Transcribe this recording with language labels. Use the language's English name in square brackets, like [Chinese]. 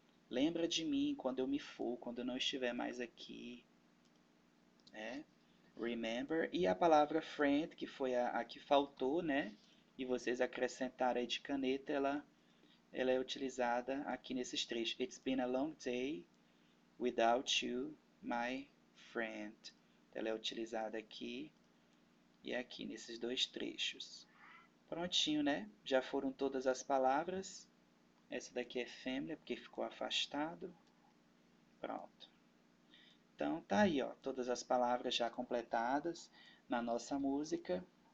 [Portuguese] Lembra de mim quando eu me for, quando eu não estiver mais aqui. Né? Remember. E a palavra friend, que foi a que faltou, né? E vocês acrescentaram aí de caneta, ela é utilizada aqui nesses trechos. [English] It's been a long day without you, my friend. [Portuguese] Ela é utilizada aqui e aqui nesses dois trechos. Prontinho, né? Já foram todas as palavras. Essa daqui é family, porque ficou afastado. Pronto. Então, tá aí, ó, todas as palavras já completadas na nossa música.